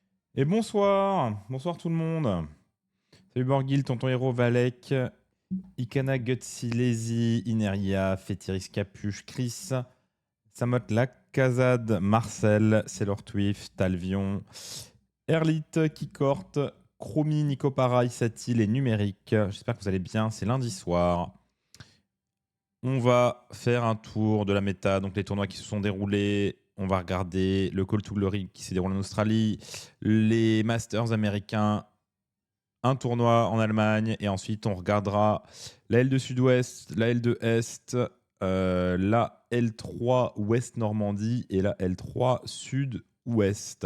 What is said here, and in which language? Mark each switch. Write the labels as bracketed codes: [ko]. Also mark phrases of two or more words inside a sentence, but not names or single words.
[fr] Et bonsoir, bonsoir tout le monde. Salut Borgil, Tonton Hero, Valek, Ikana, Gutsy, Lazy, Ineria, Fétiris, Capuche, Chris, Samot, Kazad, Marcel, Sailor Twift, Talvion, Erlit, Kikort, Chromie, Nicopara, Isatil et Numérique. J'espère que vous allez bien, c'est lundi soir. On va faire un tour de la méta, donc les tournois qui se sont déroulés. On va regarder le Call to Glory qui s'est déroulé en Australie, les Masters américains, un tournoi en Allemagne, et ensuite on regardera la L2 Sud-Ouest, la L2 Est, la L3 Ouest Normandie et la L3 Sud-Ouest.